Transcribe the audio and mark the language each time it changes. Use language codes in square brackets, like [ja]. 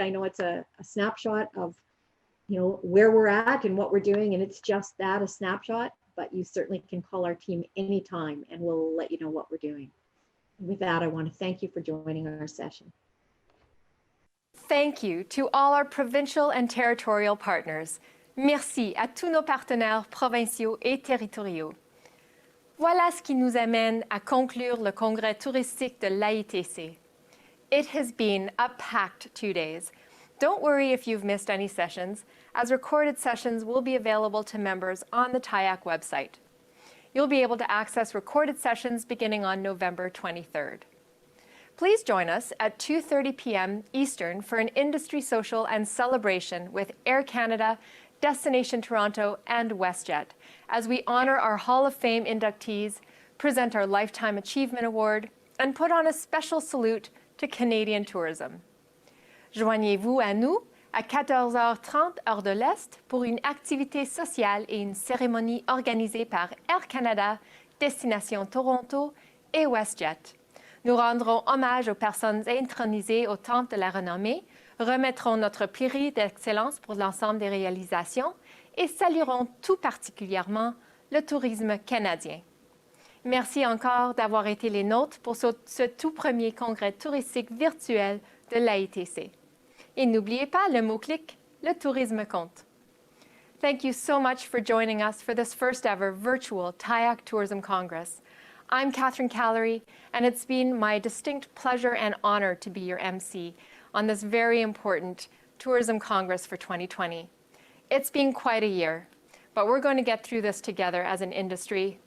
[en] I know it's a snapshot of where we're at and what we're doing, and it's just that, a snapshot, but you certainly can call our team anytime and we'll let you know what we're doing. With that, I want to thank you for joining our session. Thank you to all our provincial and territorial partners. [fr] Merci à tous nos partenaires provinciaux et territoriaux. Voilà ce qui nous amène à conclure le congrès touristique de l'AITC. [en] It has been a packed 2 days. Don't worry if you've missed any sessions, as recorded sessions will be available to members on the TIAC website. You'll be able to access recorded sessions beginning on November 23rd. Please join us at 2:30 p.m. Eastern for an industry social and celebration with Air Canada, Destination Toronto, and WestJet, as we honor our Hall of Fame inductees, present our Lifetime Achievement Award, and put on a special salute to Canadian tourism. [fr] Joignez-vous à nous à 14h30 heure de l'Est pour une activité sociale et une cérémonie organisée par Air Canada, Destination Toronto et WestJet. Nous rendrons hommage aux personnes intronisées au Temple de la Renommée, remettrons notre prix d'excellence pour l'ensemble des réalisations et saluerons tout particulièrement le tourisme canadien. Merci encore d'avoir été les nôtres pour ce tout premier congrès touristique virtuel de l'AITC. Et n'oubliez pas le mot-clic, le tourisme compte. [en] Thank you so much for joining us for this first ever virtual TIAC Tourism Congress. I'm Catherine Callery, and it's been my distinct pleasure and honor to be your MC on this very important Tourism Congress for 2020. It's been quite a year, but we're going to get through this together as an industry.